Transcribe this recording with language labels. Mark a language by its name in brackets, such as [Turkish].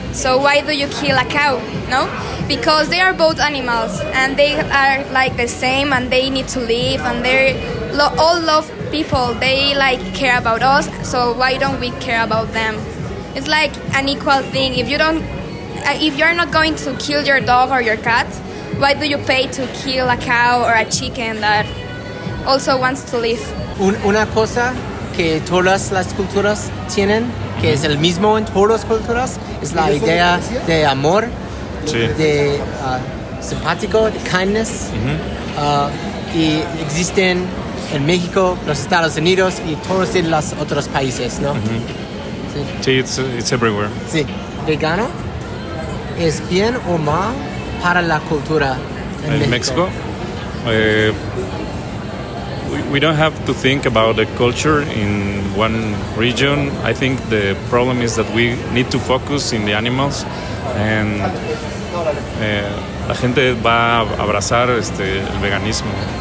[English] So why do you kill a cow? No, because they are both animals and they are like the same and they need to live and they all love people. They like care about us. So why don't we care about them? It's like an equal thing. If you're not going to kill your dog or your cat, why do you pay to kill a cow or a chicken that also wants to live? [Spanish] Una cosa que todas las culturas tienen, que es el mismo en todas las culturas, es la idea de amor, de simpático, de [English] kindness. [Spanish] Y existen en México, los Estados Unidos y todos los otros países, ¿no? Sí, [English] it's everywhere. [Spanish] Sí. ¿Vegano es bien o mal para la cultura en México? [English] We don't have to think about the culture in one region. I think the problem is that we need to focus in the animals, and [Spanish] la gente va a abrazar el veganismo.